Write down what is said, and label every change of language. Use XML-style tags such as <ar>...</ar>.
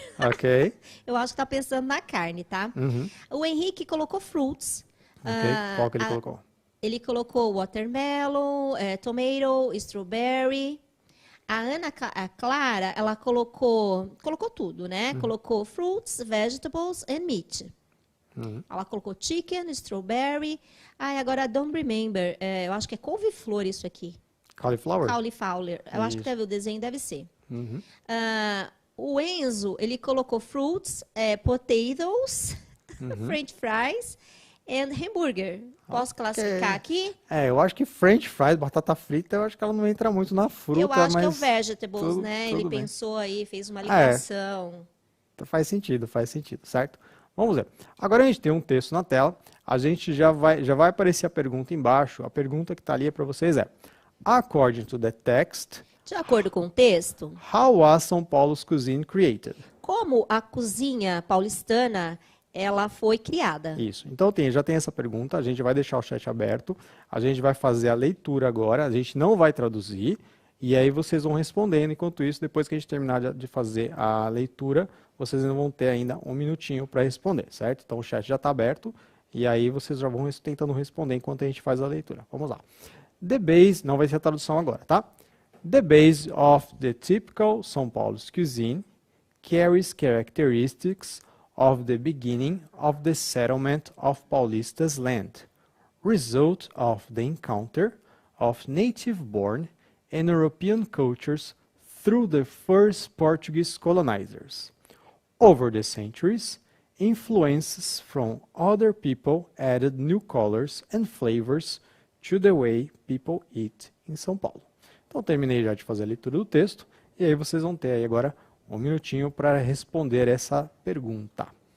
<pt>Ok. Eu acho que tá pensando na carne, tá? Uhum. O Henrique colocou fruits. Ok. Ah, Qual que ele colocou? ele colocou</pt> <en>watermelon, tomato, strawberry.</en> <pt>A Clara, ela colocou tudo, né? Colocou</pt> <en>fruits, vegetables and meat.</en> <pt>Ela colocou</pt> <en>chicken, strawberry.</en> <pt>Ah, agora</pt> <en>I don't remember.</en> <pt>Eu acho que é couve-flor isso aqui.</pt> <en>Cauliflower?</en> <pt>Cauliflower. Eu acho que Isso. deve, o desenho deve ser. Uhum.</pt> <en>O Enzo,</en> <pt>ele colocou</pt> <en>fruits, potatoes, french fries and hambúrguer.</en> <pt>Posso classificar aqui? Eu acho que French fries, batata frita, eu acho que ela não entra muito na fruta, Eu acho que é o mas</pt> <en>vegetables,</en> <pt>tudo- né? tudo Ele bem. pensou aí, fez uma ligação. Faz sentido, certo? Vamos ver. Agora a gente tem um texto na tela, a gente já vai aparecer a pergunta embaixo. A pergunta que está ali para vocês é:</pt> <en>According to the text,</en> <pt>De acordo com o texto,</pt> <en>how was São Paulo's cuisine created?</en> <pt>como a cozinha paulistana ela foi criada? Isso. Então já tem essa pergunta, a gente vai deixar o chat aberto, a gente vai fazer a leitura agora, a gente não vai traduzir, e aí vocês vão respondendo. Enquanto isso, depois que a gente terminar de fazer a leitura, vocês ainda vão ter ainda um minutinho para responder, certo? Então o chat já está aberto, e aí vocês já vão tentando responder enquanto a gente faz a leitura. Vamos lá.</pt> <en>The base,</en> <pt>não vai ser a tradução agora, tá?</pt> <en>The base of the typical São Paulo's cuisine carries characteristics of the beginning of the settlement of Paulista's land, result of the encounter of native-born and European cultures through the first Portuguese colonizers. Over the centuries, influences from other people added new colors and flavors to the way people eat in São Paulo.</en> <pt>Então, terminei já de fazer a leitura do texto, e aí vocês vão ter aí agora um minutinho para responder essa pergunta.</pt>